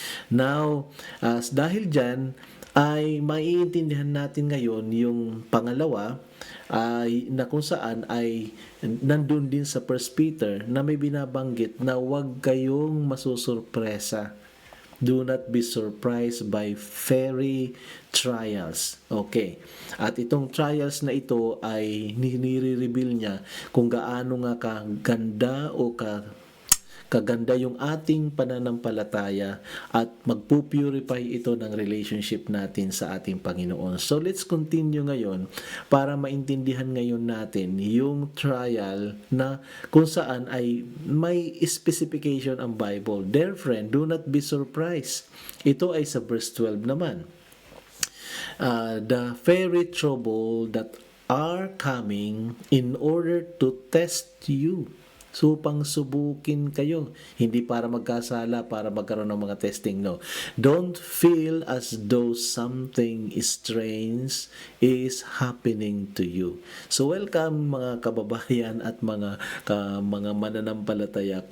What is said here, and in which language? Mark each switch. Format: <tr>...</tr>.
<tl>Now, dahil dyan, ay maiintindihan natin ngayon yung pangalawa, ay na kung saan ay nandun din sa 1 Peter na may binabanggit na huwag kayong masusurpresa.</tl> <en>Do not be surprised by fiery trials.</en> <tl>Okay. At itong trials na ito ay nire-reveal niya kung gaano nga kaganda o kaganda yung ating pananampalataya at magpupurify ito ng relationship natin sa ating Panginoon.</tl> <en>So let's continue</en> <tl>ngayon para maintindihan ngayon natin yung trial na kung saan ay may specification ang Bible.</tl> <en>Dear friend, do not be surprised.</en> <tl>Ito ay sa verse 12 naman.</tl> <en>The very trouble that are coming in order to test you.</en> <tl>So, pang-subukin kayo. Hindi para magkasala, para magkaroon ng mga testing, no.</tl> <en>Don't feel as though something strange is happening to you.</en> <tl>So, welcome mga kababayan at mga mananampalataya.</tl>